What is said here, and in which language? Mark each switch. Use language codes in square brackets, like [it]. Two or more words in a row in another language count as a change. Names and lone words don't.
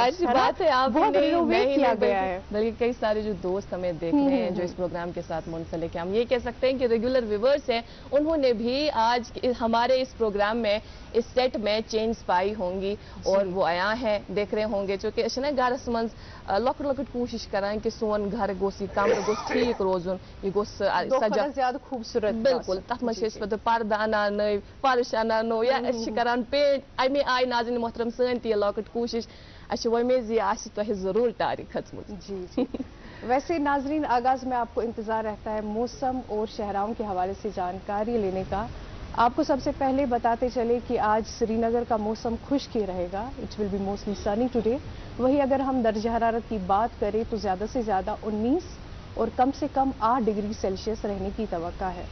[hi] जाहिर सी बात है, आप बहुत रिनोवेट किया गया है। बल्कि कई सारे जो दोस्त हमें देख रहे हैं जो इस प्रोग्राम के साथ मुंसलिक हैं, हम ये कह सकते हैं कि [en] regular viewers [hi] हैं, उन्होंने भी आज हमारे इस प्रोग्राम में इस सेट में चेंज पाई होंगी और वो आया है देख रहे होंगे चूंकि [ks] गरस मज लकट लकट कोशिश करान कि सोन घर गोस यह कमर गोस ठीक रोजुन, यह गोस सजा [hi] ज्यादा खूबसूरत। [ks] बिल्कुल, तथ मज पर्दा अनान नई, फर्श अनानो या करान पेंट, अमे आय नाज़रीन मोहतरम सन ती लकट कोशिश वमेज यह तह जरूर तारीख खचमुत। [hi] जी जी। वैसे नाज़रीन, आगाज में आपको इंतजार रहता है मौसम और शहराओं के हवाले से जानकारी लेने का। आपको सबसे पहले बताते चले कि आज श्रीनगर का मौसम खुश्क ही रहेगा, [en] it will be mostly sunny today. [hi] वहीं अगर हम दर्जा हरारत की बात करें तो ज़्यादा से ज़्यादा 19 और कम से कम 8 डिग्री सेल्सियस रहने की तवक्का है।